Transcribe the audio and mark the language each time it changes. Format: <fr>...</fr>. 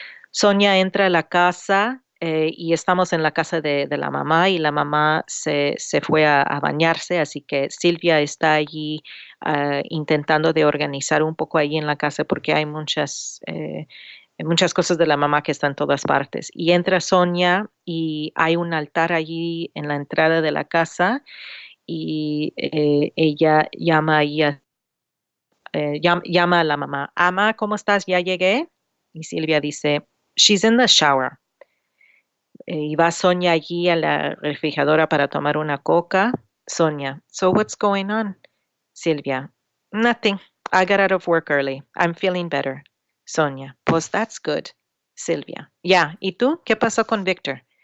<es>Sonia entra a la casa y estamos en la casa de la mamá y la mamá se fue a bañarse, así que Silvia está allí intentando de organizar un poco ahí en la casa porque hay muchas cosas de la mamá que están en todas partes. Y entra Sonia y hay un altar allí en la entrada de la casa y ella llama ahí llama a la mamá, Ama, ¿cómo estás? Ya llegué. Y Silvia dice,</es> <en>She's in the shower.</en> <es>Y va Sonia allí a la refrigeradora para tomar una coca.</es> <en>Sonia, so what's going on? Silvia, nothing. I got out of work early. I'm feeling better. Sonia, pues that's good.</en> <es>Silvia, yeah, ¿y tú? ¿Qué pasó con Victor?</es>